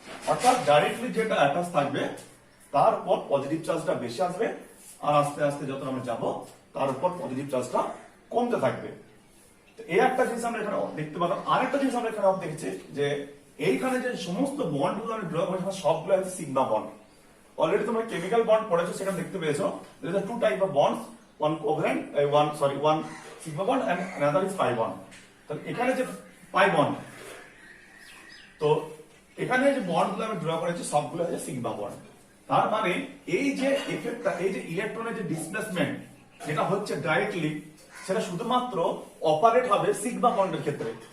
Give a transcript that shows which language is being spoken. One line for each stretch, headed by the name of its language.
Bangla: অর্থাৎ ডাইরেক্টলি যেটা অ্যাটাচ থাকবে তার উপর পজিটিভ চার্জটা বেশি আসবে, আর আস্তে আস্তে যত আমরা যাব তার উপর পজিটিভ চার্জটা কমতে থাকবে। তো এই একটা জিনিস আমরা এখানে দেখতে পেলাম। আরেকটা জিনিস আমরা এখানে দেখছি যে এইখানে যে সমস্ত বন্ড গুলো আমি ড্র করেছি সবগুলো হচ্ছে সিগমা বন্ড। অলরেডি তোমরা কেমিক্যাল বন্ড পড়েছো, সেখানে দেখতে পেয়েছো
English: there is a two type of bonds, one covalent one sigma bond and another is pi bond।
Bangla: তাহলে এখানে যে পাই বন্ড, তো এখানে যে বন্ড গুলো আমি ড্র করেছি সবগুলো হচ্ছে সিগমা বন্ড। তার মানে এই যে এফেক্টটা, এই যে ইলেকট্রনের যে ডিসপ্লেসমেন্ট যেটা হচ্ছে ডাইরেক্টলি, সেটা শুধুমাত্র অপারেট হবে সিগমা বন্ডের ক্ষেত্রে।